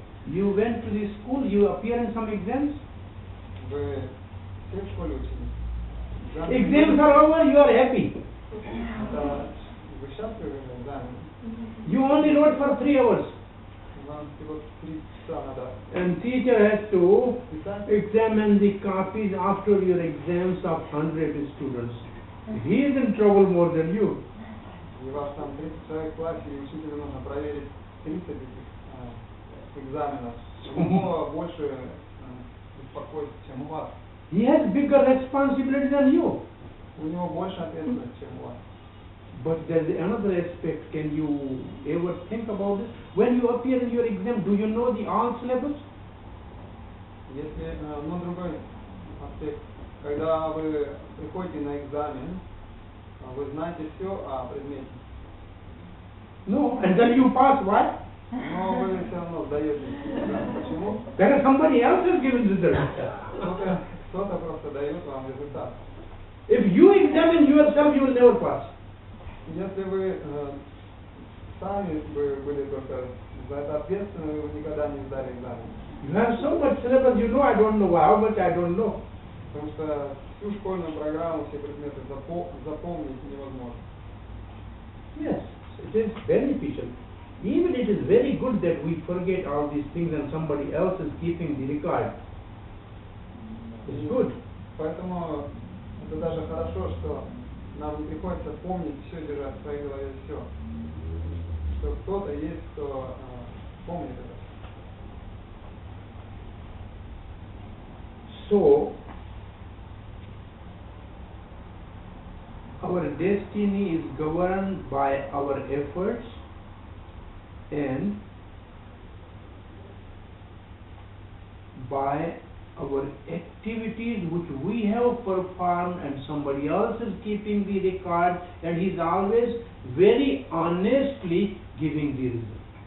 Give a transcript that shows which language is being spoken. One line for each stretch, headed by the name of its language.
English: You went to the school, you appear in some exams?
Russian: Вы все в школе учились?
English: Exams are over, you are happy.
Russian: Вы счастливы в экзамене?
English: You only wrote for 3 hours.
Russian: Вам всего 3 часа надо
English: And teacher has to
Russian: писать.
English: examine the copies after your exams of 100 students. He is in trouble more than you.
Russian: И вас там 30 человек в классе, и учителю нужно проверить 30 этих экзаменов. У него больше беспокойств, чем у вас.
English: He has bigger responsibility than you.
Russian: У него больше ответственности, чем у вас.
English: But there is another aspect. Can you ever think about this? When you appear in your exam, do you know the all syllabus?
Russian: Если, другой аспект, когда вы приходите на экзамен, вы знаете все о предмете.
English: No, and then you pass what?
Russian: Но вы все равно сдаете экзамен. Почему?
English: Because somebody else has given the result.
Russian: Кто-то просто дает вам результат.
English: If you examine yourself, you will never pass.
Russian: Если вы сами были только за это ответственны, вы никогда не сдали экзамен.
English: You have so much syllabus, you know I don't know how much I don't know.
Russian: Потому что всю школьную программу, все предметы запомнить невозможно.
English: Yes, it is beneficial. Even it is very good that we forget all these things and somebody else is keeping the record. It's good.
Russian: Поэтому это даже хорошо, что нам не приходится помнить все, держать в своей голове все. Что кто-то есть, кто помнит это.
English: So, our destiny is governed by our efforts and by our activities which we have performed, and somebody else is keeping the record, and he is always very honestly giving the result.